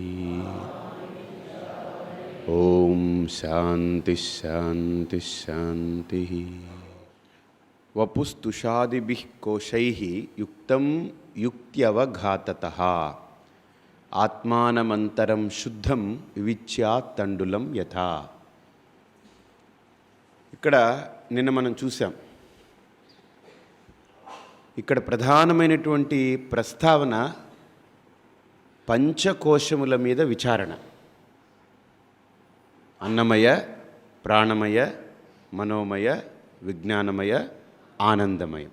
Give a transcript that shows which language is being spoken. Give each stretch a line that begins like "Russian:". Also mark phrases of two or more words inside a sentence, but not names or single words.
Sanskrit: ओम शांति शांति शांति। वपुस्तुषादिभिः कोशैः युक्तं युक्त्यवघाततः आत्मानमन्तरं शुद्धं వివిచ్యాత్ తండులం యథా.
Telugu: ఇక్కడ నిన్న మనం చూసాం, ఇక్కడ ప్రధానమైనటువంటి ప్రస్తావన పంచకోశముల మీద విచారణ. అన్నమయ, ప్రాణమయ, మనోమయ, విజ్ఞానమయ, ఆనందమయం.